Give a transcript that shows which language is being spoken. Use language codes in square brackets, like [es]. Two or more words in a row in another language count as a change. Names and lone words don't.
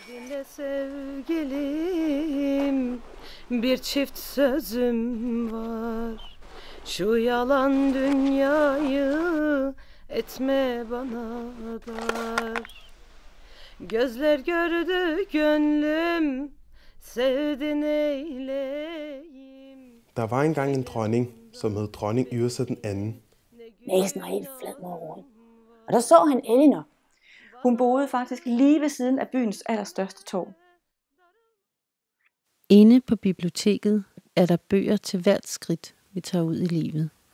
[tr] Söyle sevgilim, bir çift sözüm var. Şu yalan dünyayı etme bana dar. Gözler gördü gönlüm, sevdin eyleyim. [da] Der var engang en dronning, som hed dronning Yrsa den anden. Næsen var helt flad mod roden. Og der så han Elinor. Hun boede faktisk lige ved siden af byens allerstørste torv. Inde på biblioteket er der bøger til hvert skridt, vi tager ud i livet.